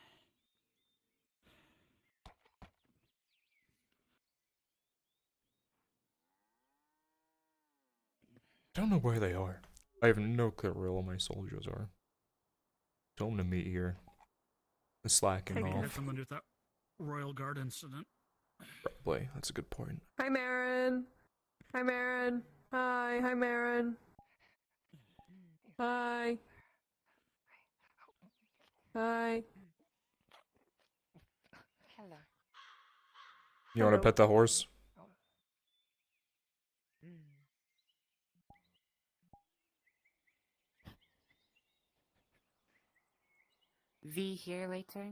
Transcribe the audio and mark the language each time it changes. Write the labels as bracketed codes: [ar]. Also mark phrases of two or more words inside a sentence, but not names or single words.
[en] I don't know where they are. I have no clue where all my soldiers are. Tell them to meet here. The slacking Maybe it had off. something to do with that Royal Guard incident. Probably. That's a good point. Hi, Marin. Hi, Marin. Hi. Hi, Marin. Hi. Hi. Hello. You want to Hello. pet the horse? V here later?